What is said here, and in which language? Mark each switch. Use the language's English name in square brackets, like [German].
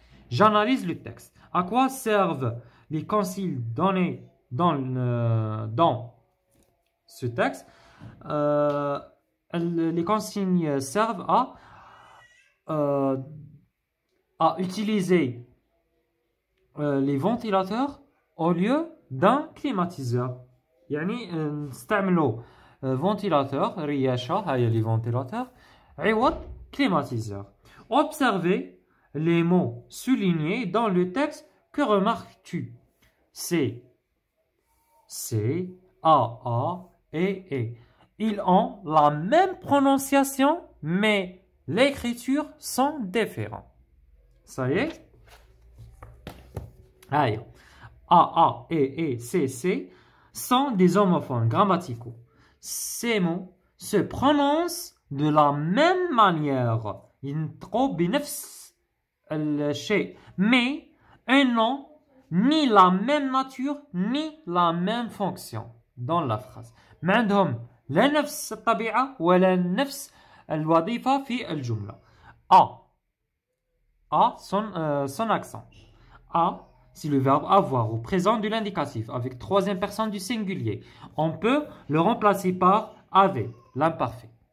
[French] J'analyse le texte. À quoi servent les consignes données dans ce texte? Les consignes servent à utiliser les ventilateurs au lieu d'un climatiseur. [Arabic] يعني نستعملوا ventilateur رياشة، هاي les ventilateurs عوض climatiseur. [French] Observez les mots soulignés dans le texte. Que remarques-tu? C, A, et. Ils ont la même prononciation, mais l'écriture sont différentes. Ça y est? Aïe. A, et, C sont des homophones grammaticaux. Ces mots se prononcent de la même manière. [Arabic] ينطقوا بنفس الشيء. [French] Mais ils n'ont ni la même nature, ni la même fonction dans la phrase. [Arabic] ما عندهم لا نفس الطبيعة ولا نفس الوظيفة في الجملة. [French] Son accent. A, c'est le verbe avoir au présent de l'indicatif avec troisième personne du singulier. On peut le remplacer par avait, l'imparfait.